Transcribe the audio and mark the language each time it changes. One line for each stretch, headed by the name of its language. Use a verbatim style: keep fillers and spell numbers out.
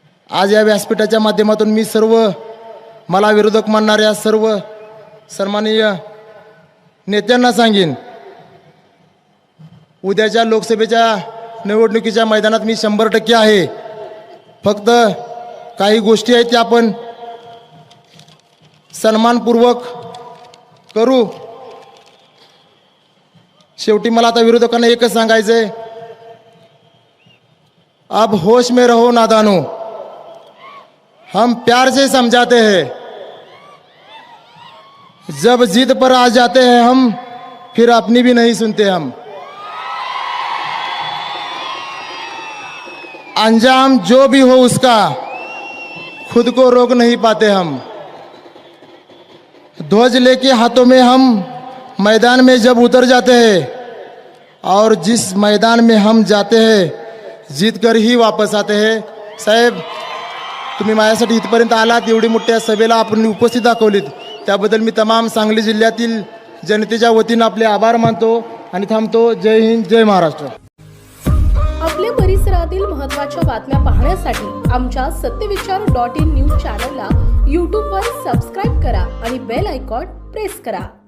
Marathi: आज या व्यासपीठाच्या माध्यमातून मी सर्व मला विरोधक मानणाऱ्या सर्व सन्माननीय नेत्यांना सांगेन, उद्याच्या लोकसभेच्या निवडणुकीच्या मैदानात मी शंभर टक्के आहे. फक्त काही गोष्टी आहेत त्या आपण सन्मानपूर्वक करू. शेवटी मला आता विरोधकांना एकच सांगायचं आहे,
Hindi: अब होश में रहो नादानो, हम प्यार से समझाते हैं, जब जिद पर आ जाते हैं हम, फिर अपनी भी नहीं सुनते हम. अंजाम जो भी हो उसका, खुद को रोक नहीं पाते हम. ध्वज लेके हाथों में हम मैदान में जब उतर जाते हैं, और जिस मैदान में हम जाते हैं जीत कर ही वापस आते हैं.
Marathi: साहेब, तुम्ही माझ्यासाठी इथपर्यंत आलात, एवढी मोठ्या सभेला आपण उपस्थित दाखवलीत, त्याबद्दल मी तमाम सांगली जिल्ह्यातील जनतेच्या वतीनं आपले आभार मानतो आणि थांबतो. जय हिंद, जय महाराष्ट्र. आपल्या परिसरातील महत्त्वाच्या बातम्या पाहण्यासाठी आमच्या सत्यविचार डॉट इन न्यूज चॅनलला यूट्यूबवर सबस्क्राईब करा आणि बेल आयकॉन प्रेस करा.